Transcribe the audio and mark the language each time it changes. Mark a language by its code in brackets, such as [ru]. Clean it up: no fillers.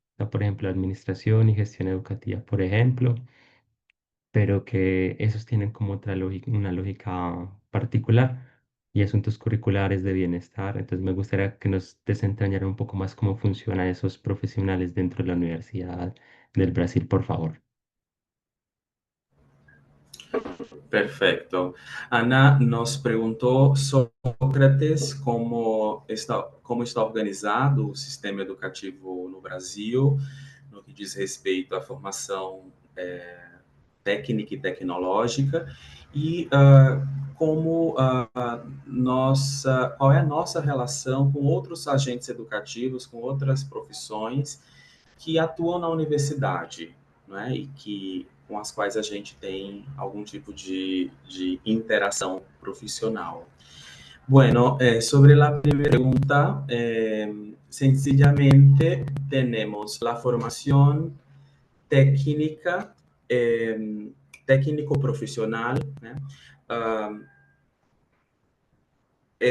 [es] Por ejemplo, administración y gestión educativa, por ejemplo, pero que esos tienen como otra lógica, una lógica particular y asuntos curriculares de bienestar. Entonces me gustaría que nos desentrañara un poco más cómo funcionan esos profesionales dentro de la Universidad del Brasil, por favor. Perfecto. [pt] Ana nos preguntou, Sócrates, como está organizado o sistema educativo no Brasil, no que diz respeito à formação técnica e tecnológica, e qual é a nossa relação com outros agentes educativos, com outras profissões que atuam na universidade, não é? E com as quais a gente tem algum tipo de interação profissional. [es] Bueno, sobre la primera pregunta, sencillamente tenemos la formación técnica, técnico-profesional, ¿eh?